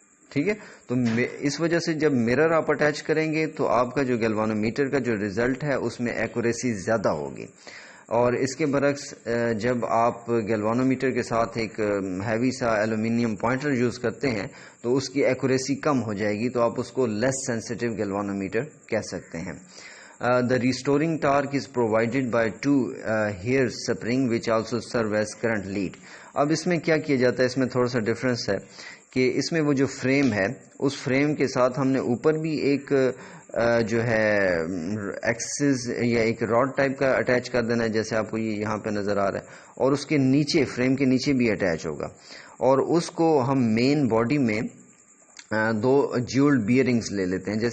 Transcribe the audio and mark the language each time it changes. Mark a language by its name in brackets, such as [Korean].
[Urdu] ٹھیک ہے، تو اس وجہ سے جب مرر آپ اٹیچ کریں گے تو آپ کا جو گیلوانومیٹر کا جو ریزلٹ ہے اس میں ایکوریسی زیادہ ہوگی. اور اس کے برعکس جب آپ گیلوانومیٹر کے ساتھ ایک ہیوی سا ایلومینیم پوائنٹر یوز کرتے ہیں تو اس کی ایکوریسی کم ہو جائے گی، تو آپ اس کو لیس سینسٹیو گیلوانومیٹر کہہ سکتے ہیں. [English] The restoring torque is provided by two hair spring which also serve as current lead. [Urdu] اب اس میں کیا کیا جاتا ہے, اس میں تھوڑا سا ڈفرینس ہے کہ اس میں وہ جو فریم ہے اس فریم کے ساتھ ہم نے اوپر بھی ایک جو ہے ایکسس یا ایک راڈ ٹائپ کا اٹیچ کر دینا ہے, جیسے آپ کو یہ یہاں پہ نظر آ رہا ہے, اور اس کے نیچے فریم کے نیچے بھی اٹیچ ہوگا, اور اس کو ہم مین باڈی میں دو جیولڈ بیئرنگز لے لیتے ہیں.